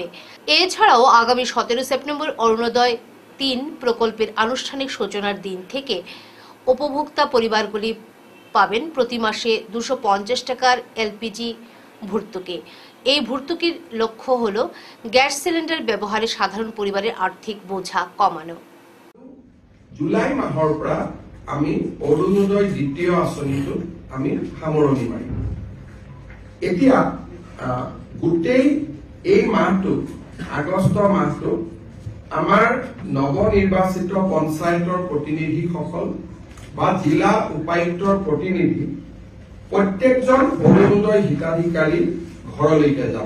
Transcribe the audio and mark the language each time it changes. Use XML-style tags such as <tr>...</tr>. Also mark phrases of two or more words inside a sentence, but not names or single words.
<bn>এছাড়াও আগামী 17 সেপ্টেম্বর অরুণোদয় 3 প্রকল্পের আনুষ্ঠানিক সূচনার দিন থেকে উপভোক্তা পরিবারগুলি পাবেন প্রতি মাসে 250 টাকার এলপিজি ভর্তুকি। এই ভর্তুকির লক্ষ্য হল গ্যাস সিলিন্ডার ব্যবহারে সাধারণ পরিবারের আর্থিক বোঝা কমানো।</bn> <as>জুলাই মাহৰ পৰা আমি অৰুণোদয় দ্বিতীয় আঁচনিটো আমি সামৰণি মাৰিম। এতিয়া গোটেই এই মাহটো, আগষ্ট মাহটো, আমাৰ নৱনিৰ্বাচিত পঞ্চায়তৰ প্ৰতিনিধিসকল বা জিলা উপায়ুক্তৰ প্ৰতিনিধি প্ৰত্যেকজন অৰুণোদয় হিতাধিকাৰী ঘৰলৈকে যাব।</as>